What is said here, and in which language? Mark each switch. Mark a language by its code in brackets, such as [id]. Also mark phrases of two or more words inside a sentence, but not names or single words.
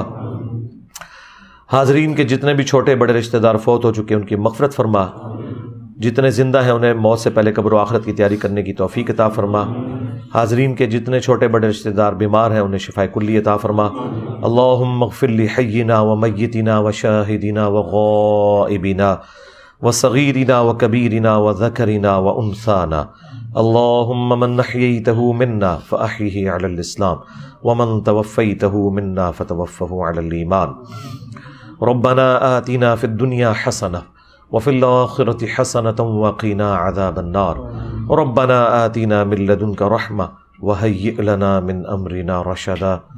[ur] حاضرین کے جتنے بھی چھوٹے بڑے رشتہ دار فوت ہو چکے ان کی مغفرت فرما، جتنے زندہ ہیں انہیں موت سے پہلے قبر و آخرت کی تیاری کرنے کی توفیق عطا فرما۔ حاضرین کے جتنے چھوٹے بڑے رشتہ دار بیمار ہیں انہیں شفاء کلی عطا فرما۔ [ar] اللہم اغفر لحینا و میتنا و شاہدنا و غائبنا وصغیرنا وکبیرنا وذکرنا وانثانا اللہم من احییتہ منا فاحیہ علی الاسلام ومن توفیتہ منا فتوفہ علی الایمان۔ ربنا آتنا فی الدنیا حسنہ وفی الآخرة حسنة وقنا عذاب النار ربنا آتنا من لدنك رحمة وهيئ لنا من أمرنا رشدا